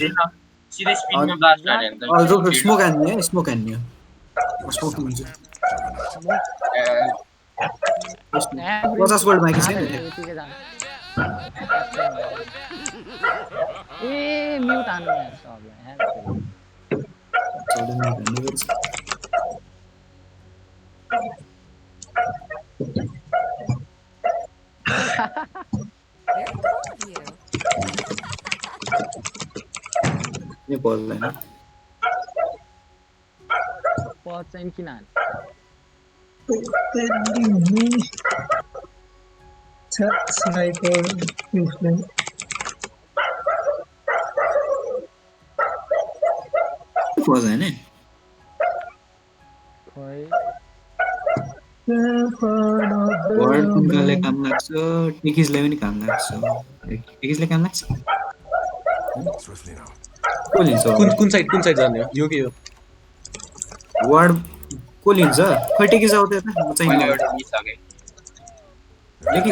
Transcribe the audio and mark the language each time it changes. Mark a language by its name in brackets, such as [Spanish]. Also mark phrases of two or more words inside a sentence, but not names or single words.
[Nepali] सिधै स्पिडमा ब्लास्ट हान्यो भने अझ स्मोक हान्ने स्मोक हान्ने स्मोक लिन्छु 50 गोल्ड बाँकी छैन ए म्युट हान्नु यार सबलाई [Hindi] ये बोल रहे हैं [Nepali] पॉज साइन किन हान स्नाइपर पॉज है ने वर्ड कुनकाले काम लाग्छ टेकिसले पनि काम लाग्छ टेकिसले काम लाग्छ को लिन्छ कुन साइड जाने हो यो के हो वर्ड को लिन्छ खै टेकिस आउँछ त म चाहिँ मैले एउटा लिइसके टेकिस